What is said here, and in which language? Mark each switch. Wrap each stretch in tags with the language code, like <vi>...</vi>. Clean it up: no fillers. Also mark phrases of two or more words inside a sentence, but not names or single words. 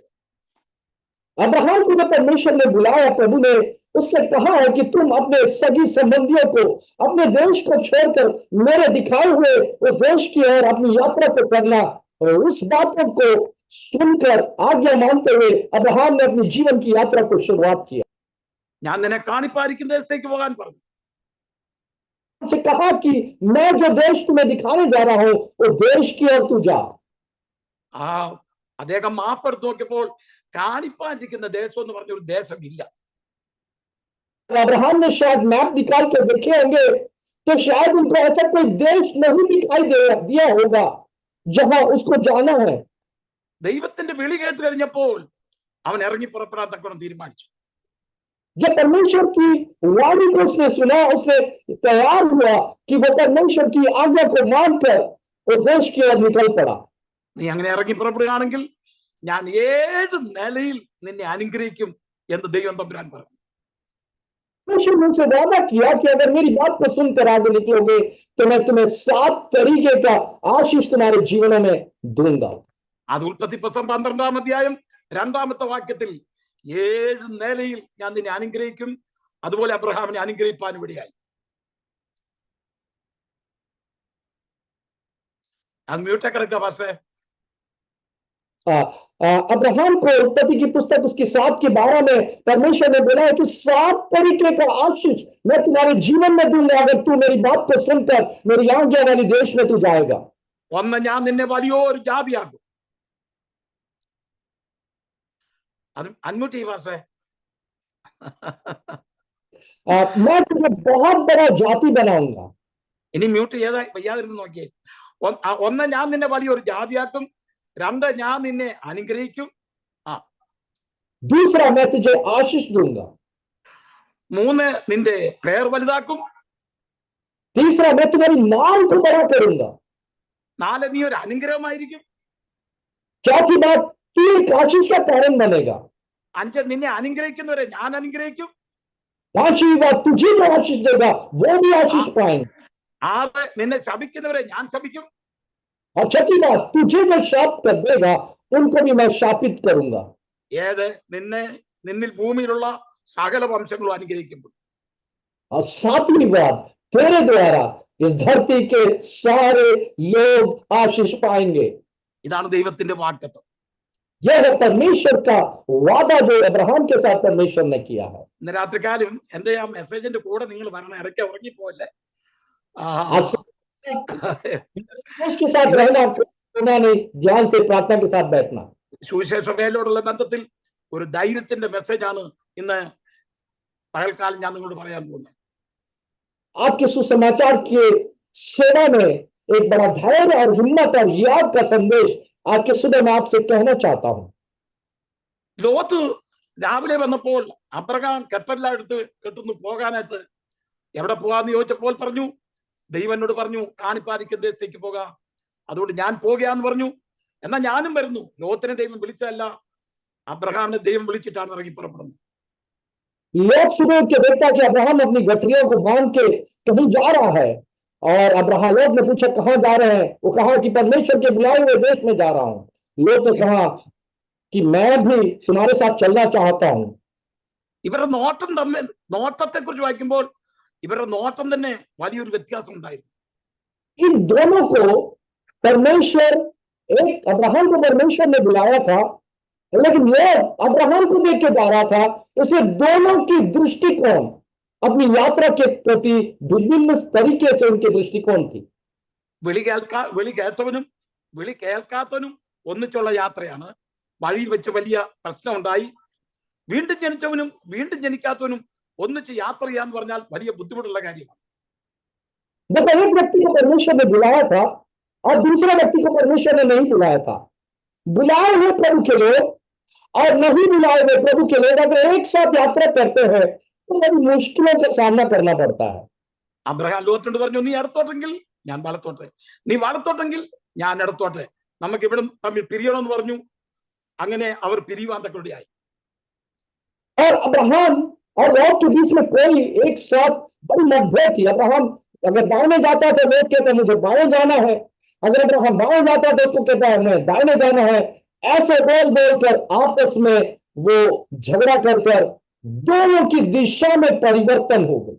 <hi>अब्राहम को जब परमेश्वर ने बुलाया, प्रभु ने उससे कहा है कि तुम अपने सगी संबंधियों को, अपने देश को छोड़कर मेरे दिखाए हुए उस देश की ओर अपनी यात्रा को करना और उस बातों को सुनकर आज्ञा मानते हुए अब्राहम ने अपनी जीवन की यात्रा को शुरुआत किया।</hi> <ml>ഞാൻ നിന്നെ കാണിപ്പായിരിക്കുന്ന ദേശത്തേക്ക് പോകാൻ പറഞ്ഞു.</ml> <hi>उनसे कहा कि मैं जो देश तुम्हें दिखाने जा रहा हूं उस देश की ओर तू जा।</hi> <ml>ആ അദ്ദേഹം മാപ്പെടുത്ത് നോക്കിയപ്പോൾ കാണിപ്പായിരിക്കുന്ന ദേശം എന്ന് പറഞ്ഞ ഒരു ദേശമില്ല.</ml> <hi>अब्राहम ने शायद मैप निकाल के देखे होंगे तो शायद उनको ऐसा कोई देश नहीं दिखाई दिया होगा जहां उसको जाना है।</hi> <ml>ദൈവത്തിന്റെ വിളി കേട്ട് കഴിഞ്ഞപ്പോൾ അവൻ ഇറങ്ങി പുറപ്പെടാൻ തക്കവണ്ണം തീരുമാനിച്ചു.</ml> <hi>जब परमेश्वर की वाणी को उसने सुना, उसने तैयार हुआ कि वो परमेश्वर की आज्ञा को मानकर उस देश की ओर निकल पड़ा।</hi> <ml>നീ അങ്ങനെ ഇറങ്ങി പുറപ്പെടുകയാണെങ്കിൽ ഞാൻ 7 നിലയിൽ നിന്നെ അനുഗ്രഹിക്കും എന്ന് ദൈവം തമ്പുരാൻ പറഞ്ഞു.</ml> <hi>परमेश्वर ने उनसे वादा किया कि अगर मेरी बात को सुनकर आगे निकलोगे तो मैं तुम्हें 7 तरीके का आशीष तुम्हारे जीवनों में दूंगा।</hi> <ml>അത് ഉൽപ്പത്തി പുസ്തകം 12-ാം അധ്യായം 2-ാമത്തെ വാക്യത്തിൽ 7 നിലയിൽ ഞാൻ നിന്നെ അനുഗ്രഹിക്കും, അതുപോലെ അബ്രഹാമിനെ അനുഗ്രഹിപ്പാൻ ഇവിടെയായി. അത് മ്യൂട്ടൊക്കെ കിടക്കുക പക്ഷേ</ml> <hi>अब्राहम को उत्पत्ति की पुस्तक उसकी 7 के 12 में परमेश्वर ने बोला है कि 7 तरीके का आशीष मैं तुम्हारे जीवन में दूंगा अगर तू मेरी बात को सुनकर मेरी आज्ञा वाली देश में तू जाएगा।</hi> <ml>ഒന്ന്, ഞാൻ നിന്നെ വലിയൊരു ജാതിയാക്കും. അത് അൺമ്യൂട്ട് ചെയ്യ പക്ഷേ</ml> <hi>मैं तुझे बहुत बड़ा जाति बनाऊंगा।</hi> <ml>ഇനി മ്യൂട്ട് ചെയ്താ വയ്യാതിരുന്ന് നോക്കിയേ. ഒന്ന്, ഞാൻ നിന്നെ വലിയൊരു ജാതിയാക്കും. 2, ഞാൻ നിന്നെ അനുഗ്രഹിക്കും.</ml> <hi>दूसरा, मैं तुझे आशीष दूंगा।</hi> <ml>3, നിന്റെ പേർ വലുതാക്കും.</ml> <hi>तीसरा, मैं तुम्हारी नाम को बड़ा करूंगा।</hi> <ml>4, നീ ഒരു അനുഗ്രഹമായിരിക്കും.</ml> <hi>चौथी बात, तू एक आशीष का कारण बनेगा।</hi> <ml>5, നിന്നെ അനുഗ്രഹിക്കുന്നവരെ ഞാൻ അനുഗ്രഹിക്കും.</ml> <hi>5वीं बात, तुझे जो आशीष देगा वो भी आशीष पाएंगे।</hi> <ml>6, നിന്നെ ശപിക്കുന്നവരെ ഞാൻ ശപിക്കും.</ml> <hi>और 6ठी बात, तुझे जो शाप कर देगा उनको भी मैं शापित करूंगा।</hi> <ml>7, നിന്നിൽ ഭൂമിയിലുള്ള സകല വംശങ്ങളും അനുഗ്രഹിക്കപ്പെടും.</ml> <hi>और 7वीं बात, तेरे द्वारा इस धरती के सारे लोग आशीष पाएंगे।</hi> <ml>ഇതാണ് ദൈവത്തിന്റെ വാഗ്ദത്തം.</ml> <hi>यह है परमेश्वर का वादा जो अब्राहम के साथ परमेश्वर ने किया है।</hi> <ml>ഇന്ന് രാത്രികാലം എന്റെ ആ മെസ്സേജിന്റെ കൂടെ നിങ്ങൾ വരണം. ഇടയ്ക്ക് ഉറങ്ങിപ്പോല്ലേ?</ml> <hi>के साथ रहना, नहीं, ध्यान से प्रार्थना के साथ बैठना।</hi> <ml>സുവിശേഷ വേലയോടുള്ള ബന്ധത്തിൽ ഒരു ധൈര്യത്തിന്റെ മെസ്സേജാണ് ഇന്ന് പകൽക്കാലം ഞാൻ നിങ്ങളോട് പറയാൻ പോകുന്നത്.</ml> <hi>आपके सुसमाचार के सेवा में एक बड़ा धैर्य और हिम्मत और याद का संदेश आज के सुबह मैं आपसे कहना चाहता हूं।</hi> <ml>ലോത്ത് രാവിലെ വന്നപ്പോൾ അബ്രഹാം കെട്ടെല്ലാം എടുത്ത് കെട്ടുന്നു പോകാനായിട്ട്. എവിടെ പോകാന്ന് ചോദിച്ചപ്പോൾ പറഞ്ഞു, ദൈവം എന്നോട് പറഞ്ഞു കാണിപ്പായിരിക്കുന്ന ദേശത്തേക്ക് പോകാം, അതുകൊണ്ട് ഞാൻ പോകുകയാന്ന് പറഞ്ഞു. എന്നാൽ ഞാനും വരുന്നു. ലോത്തിനെ ദൈവം വിളിച്ചതല്ല, അബ്രഹാമിനെ ദൈവം വിളിച്ചിട്ടാണ് ഇറങ്ങി പുറപ്പെടുന്നത്.</ml> <hi>लोग सुबह के देखता कि अब्राहम अपनी गठरियों को बांध के कहीं जा रहा है और अब्राहम लोग ने पूछा कहां जा रहे हैं? वो कहा कि परमेश्वर के बुलाए हुए देश में जा रहा हूं। लोग ने कहा कि मैं भी तुम्हारे साथ चलना चाहता हूं।</hi> <ml>ഇവരുടെ നോട്ടത്തെ കുറിച്ച് വായിക്കുമ്പോൾ ഇവരുടെ നോട്ടം തന്നെ വലിയൊരു വ്യത്യാസം ഉണ്ടായിരുന്നു.</ml> <hi>इन दोनों को परमेश्वर, एक अब्राहम को परमेश्वर ने बुलाया था लेकिन लोग अब्राहम को देख के जा रहा था, इसलिए दोनों की दृष्टिकोण अपनी यात्रा के प्रति विभिन्न तरीके से उनकी दृष्टिकोण थी।</hi> <ml>വിളി കേട്ടവനും വിളി കേൾക്കാത്തവനും ഒന്നിച്ചുള്ള യാത്രയാണ്. വഴിയിൽ വെച്ച് വലിയ പ്രശ്നം ഉണ്ടായി. വീണ്ടും ജനിച്ചവനും വീണ്ടും ജനിക്കാത്തവനും ഒന്നിച്ച് യാത്ര ചെയ്യാന്ന് പറഞ്ഞാൽ വലിയ ബുദ്ധിമുട്ടുള്ള കാര്യമാണ്.</ml> <hi>देखो, एक व्यक्ति को परमेश्वर ने बुलाया था और दूसरा व्यक्ति को परमेश्वर ने नहीं बुलाया था। बुलाए हुए प्रभु के लोग और नहीं बुलाए हुए प्रभु के लोग अगर एक साथ यात्रा करते हैं तो बड़ी मुश्किलों का सामना करना पड़ता है।</hi> <ml>അബ്രഹാം ലോത്തിനോട് പറഞ്ഞു, നീ ഇടത്തോട്ടെങ്കിൽ ഞാൻ വലത്തോട്ടെ, നീ വലത്തോട്ടെങ്കിൽ ഞാൻ ഇടത്തോട്ടെ, നമുക്ക് ഇവിടെ തമ്മിൽ പിരിയണമെന്ന് പറഞ്ഞു. അങ്ങനെ അവർ പിരിയുവാൻ തക്കോടെയായി.</ml> <hi>और अब्राहम और लॉट के बीच में कोई एक साथ बड़ी मतभेद थी। अब्राहम अगर दाहिने जाता तो लोग कहते मुझे बाएं जाना है, अगर अब्राहम बाएं जाता तो उसको कहता है मैं दाहिने जाना है। ऐसे बोल बोलकर आपस में वो झगड़ा कर दोनों की दिशा में परिवर्तन हो गई।</hi>